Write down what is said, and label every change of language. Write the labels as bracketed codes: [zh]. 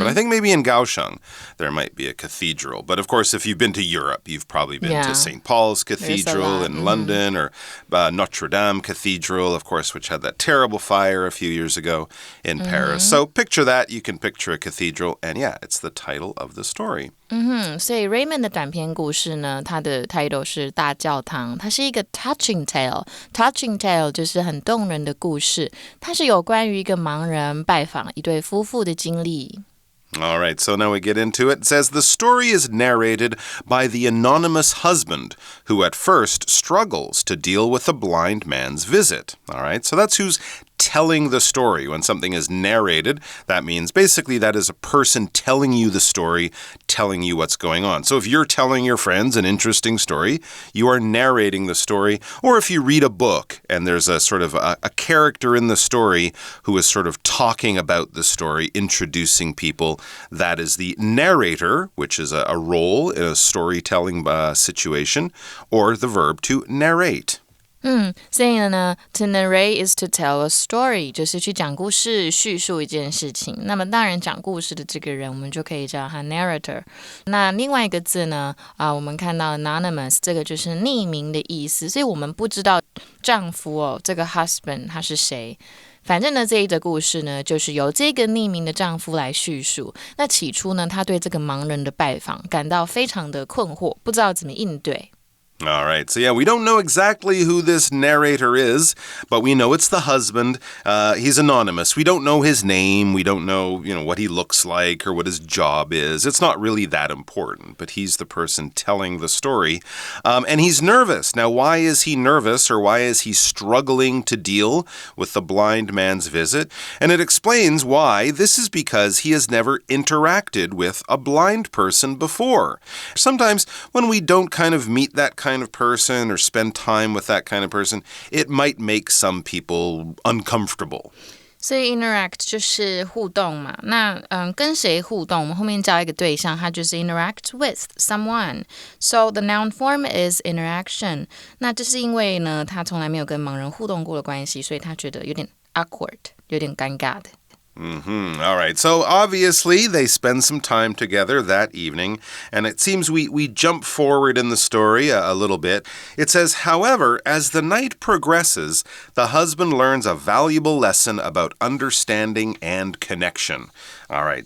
[en] But I think maybe in Kaohsiung there might be a cathedral. But of course, if you've been to Europe, you've probably been to St. Paul's Cathedral in London or Notre Dame Cathedral, of course, which had that terrible fire a few years ago in Paris. So picture that. You can picture a cathedral. And yeah, it's the title of the story. [zh] 所以 Raymond 的短篇故事呢，它的 title 是大教堂，它是一个 [en] touching tale。 [zh] touching tale 就是很动人的故事，它是有关于一个盲人拜访一对夫妇的经历。 [en] All right, so now we get into it. It says, the story is narrated by the anonymous husband, who at first struggles to deal with the blind man's visit. All right, so that's who's telling the story. When something is narrated, that means basically that is a person telling you the story, telling you what's going on. So if you're telling your friends an interesting story, you are narrating the story. Or if you read a book and there's a sort of a character in the story who is sort of talking about the story, introducing people, that is the narrator, which is a role in a storytelling situation, or the verb to narrate. [zh] 所以呢 [en] to narrate is to tell a story [zh] 就是去讲故事叙述一件事情那么当然讲故事的这个人我们就可以叫他 narrator 那另外一个字呢我们看到 anonymous 这个就是匿名的意思所以我们不知道丈夫这个 husband 他是谁反正呢这一则故事呢就是由这个匿名的丈夫来叙述那起初呢他对这个盲人的拜访感到非常的困惑不知道怎么应对 [en] All right, so yeah, we don't know exactly who this narrator is, but we know it's the husband. He's anonymous. We don't know his name. We don't know, what he looks like or what his job is. It's not really that important, but he's the person telling the story. And he's nervous. Now, why is he nervous or why is he struggling to deal with the blind man's visit? And it explains why. This is because he has never interacted with a blind person before. Sometimes when we don't kind of meet that kind of person or spend time with that kind of person, it might make some people uncomfortable. [zh] 所以 interact 就是互动嘛，那跟谁互动？我们后面教一个对象，它就是 [en] interact with someone. So the noun form is interaction. [zh] 那这是因为呢，他从来没有跟盲人互动过的关系，所以他觉得有点 awkward， 有点尴尬的。 [en] All right. So obviously they spend some time together that evening, and it seems we jump forward in the story a little bit. It says, however, as the night progresses, the husband learns a valuable lesson about understanding and connection. All right.